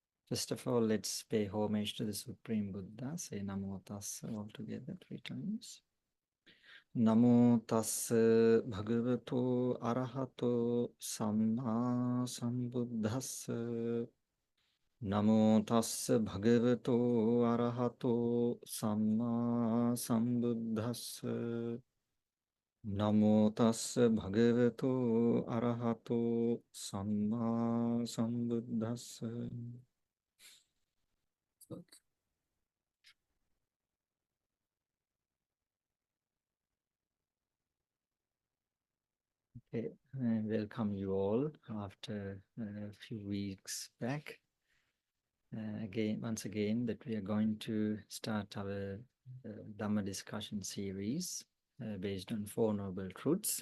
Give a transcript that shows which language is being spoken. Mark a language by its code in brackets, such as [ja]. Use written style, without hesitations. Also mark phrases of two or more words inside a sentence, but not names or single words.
[en] First of all, let's pay homage to the Supreme Buddha. Say [pi] Namo Tassa [en] all together 3 times. [pi] Namo Tassa Bhagavato Arahato Samma Sambuddhassa. Namo Tassa Bhagavato Arahato Samma Sambuddhassa. Namo Tassa Bhagavato Arahato Samma Sambuddhassa. [en] Okay, I welcome you all after a few weeks back. Once again, that we are going to start our Dhamma discussion series based on Four Noble Truths.